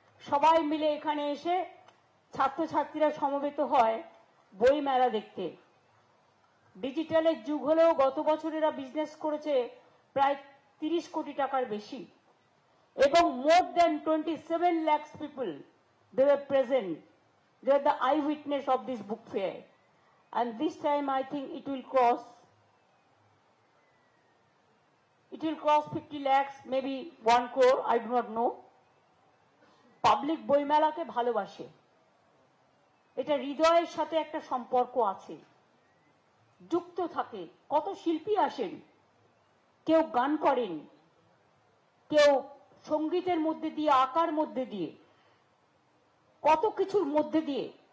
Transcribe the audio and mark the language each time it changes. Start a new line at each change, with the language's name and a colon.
Bangla: সবাই মিলে এখানে এসে ছাত্রছাত্রীরা সমবেত হয় বই মেলা দেখতে। ডিজিটালের যুগ হলেও গত বছর এরা বিজনেস করেছে প্রায় 30 কোটি টাকার বেশি, এবং
English: More than 27 lakhs people they were present. They are the eyewitness of this book fair, and this time I think it will cross 50 lakhs, maybe 1 crore, I do not know.
Bangla: Public বইমেলাকে ভালোবাসে, এটা হৃদয়ের সাথে একটা সম্পর্ক আছে, যুক্ত থাকে। কত শিল্পী আসেন, কেউ গান করেন, কেউ সঙ্গীতের মধ্যে দিয়ে, আঁকার মধ্যে দিয়ে, কত কিছুর মধ্যে দিয়ে।